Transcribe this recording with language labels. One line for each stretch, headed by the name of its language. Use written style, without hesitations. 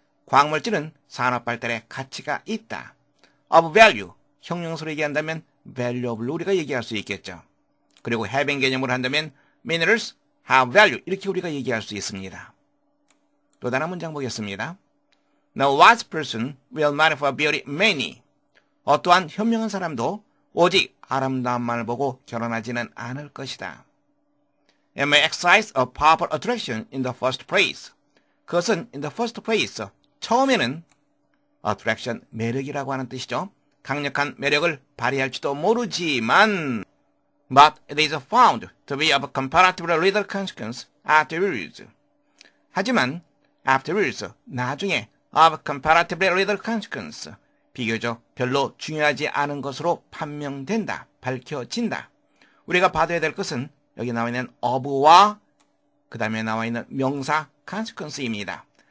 Korean: 광물질은 산업 발달에 가치가 있다.
English: of value,
Korean: 형용사로 얘기한다면 valuable로 우리가 얘기할 수 있겠죠. 그리고 having 개념으로 한다면
English: minerals have value,
Korean: 이렇게 우리가 얘기할 수 있습니다. 또 다른 문장 보겠습니다.
English: No wise person will marry for beauty many.
Korean: 어떠한 현명한 사람도 오직 아름다움만을 보고 결혼하지는 않을 것이다.
English: It may exercise a powerful attraction in the first place.
Korean: 그것은
English: in the first place,
Korean: 처음에는 attraction, 매력이라고 하는 뜻이죠. 강력한 매력을 발휘할지도 모르지만
English: but it is found to be of comparatively little consequence afterwards.
Korean: 하지만 afterwards, 나중에
English: of comparatively little consequence,
Korean: 비교적 별로 중요하지 않은 것으로 판명된다, 밝혀진다. 우리가 봐둬야 될 것은 여기 나와 있는 of와 그 다음에 나와 있는 명사 consequence입니다.